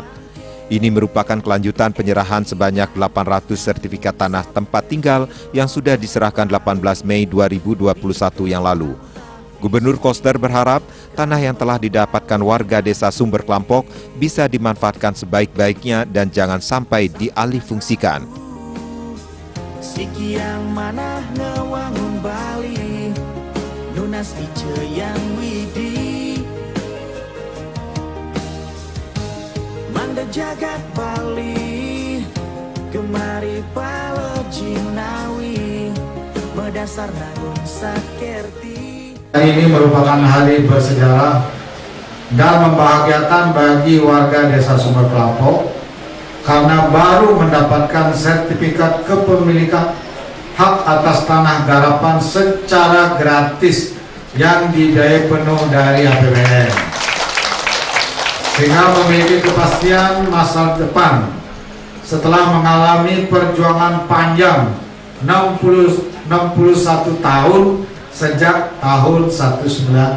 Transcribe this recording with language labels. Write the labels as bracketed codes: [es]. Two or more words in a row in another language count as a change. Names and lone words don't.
[id] Ini merupakan kelanjutan penyerahan sebanyak 800 sertifikat tanah tempat tinggal yang sudah diserahkan 18 Mei 2021 yang lalu. Gubernur Koster berharap tanah yang telah didapatkan warga desa Sumber Klampok bisa dimanfaatkan sebaik-baiknya dan jangan sampai dialihfungsikan. [ban] Sikiang manah ngewangun Bali, nunas iceyang widi, manda jagat Bali, kemari palo jinawi, medasar Nangun Sakerti. [id] Hari ini merupakan hari bersejarah dan membahagiakan bagi warga desa Sumber Klampok karena baru mendapatkan sertifikat kepemilikan hak atas tanah garapan secara gratis yang dibiayai penuh dari APBN, sehingga memiliki kepastian masa depan setelah mengalami perjuangan panjang 61 tahun sejak tahun 1960.